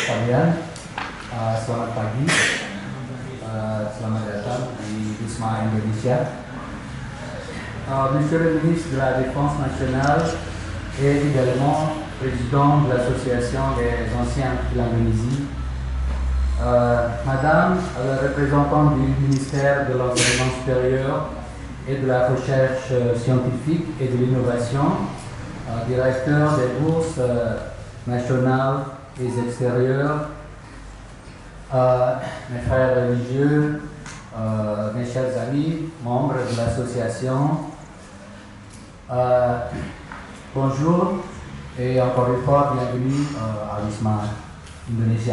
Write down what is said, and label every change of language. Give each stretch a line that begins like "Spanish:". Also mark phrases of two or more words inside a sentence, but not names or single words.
Indonesian: sekalian, selamat pagi, selamat datang di Wisma Indonesia.
French: Monsieur le ministre de la Défense nationale et également président de l'Association des anciens de l'Indonésie. Madame la représentante du ministère de l'Enseignement supérieur et de la recherche scientifique et de l'innovation, directeur des bourses nationales et extérieures, mes frères religieux, mes chers amis, membres de l'association, bonjour et encore une fois bienvenue à Wisma Indonesia.